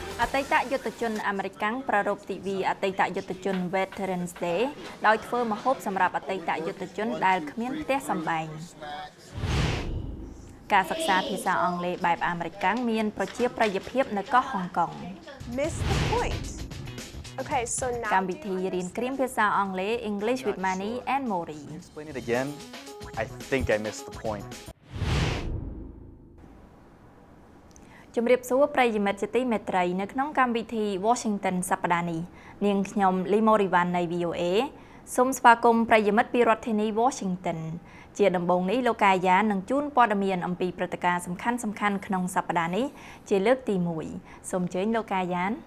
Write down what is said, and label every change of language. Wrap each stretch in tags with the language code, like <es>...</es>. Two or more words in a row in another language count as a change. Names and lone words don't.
<km>តីតយុទ្ធជនអាមេរិកប្រារព្ធទិវាអតីតយុទ្ធជន Veterans Day ដោយធ្វើម្ហូបសម្រាប់អតីតយុទ្ធជនដែលគ្មានផ្ទះសម្បែងការសិក្សាភាសាអង់គ្លេសបែបអាមេរិកមានប្រជាប្រិយភាពនៅកោះហុងកុង</km> <en>Miss the point. Okay, so now</en> <km>កម្មវិធីរៀនគ្រាមភាសាអង់គ្លេស English with Manny and Mori</km> <en>Explain it again. I think I missed the point.</en> <km>ជំរាបសួរប្រិយមិត្តជាទីមេត្រីនៅក្នុងកម្មវិធី Washington សប្តាហ៍នេះនាងខ្ញុំ Lee Morivan នៃ VOA សូមស្វាគមន៍ប្រិយមិត្តពីរដ្ឋធានី Washington ជាដំបូងនេះលោកកាយានឹងជូនព័ត៌មានអំពីព្រឹត្តិការណ៍សំខាន់ៗក្នុងសប្តាហ៍នេះជាលើកទី1សូមអញ្ជើញលោកកាយាន</km>